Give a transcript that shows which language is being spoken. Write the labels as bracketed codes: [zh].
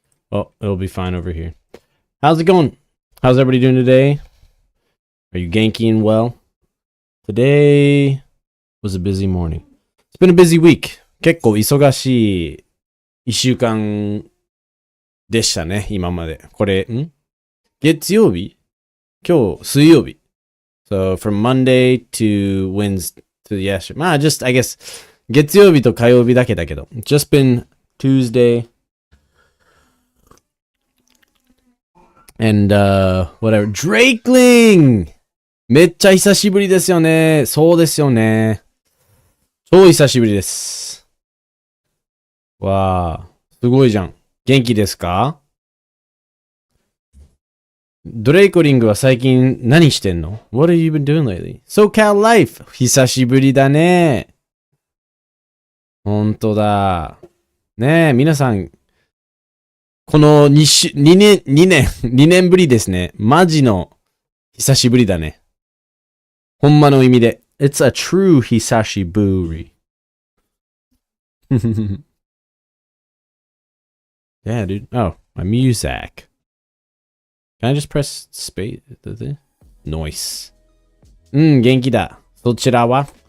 [en] Oh, it'll be fine over here. How's it going? How's everybody doing today? Are you Genki and well? Today was a busy morning. It's been a busy week. [ja] 結構忙しい一週間でしたね、今まで。これ、月曜日？今日、水曜日。 [en] So, from Monday to Wednesday to yesterday. [ja] まあ、 [en] I guess, [ja] 月曜日と火曜日だけだけど。 [en] Just been Tuesday. And, whatever. Drakeling! [ja] めっちゃ久しぶりですよね。そうですよね。超久しぶりです。わあ、すごいじゃん。元気ですか？ドレイコリングは最近何してんの？ [en] What have you been doing lately? [ja] SoCal Life! 久しぶりだね。ほんとだ。ねえ、皆さん、この2年ぶりですね。マジの久しぶりだね。ほんまの意味で。 [en] It's a true [ja] 久しぶり。 [en] Yeah, dude. Oh, my music. Can I just press space? Noise. [ja] 元気だ。そちらは？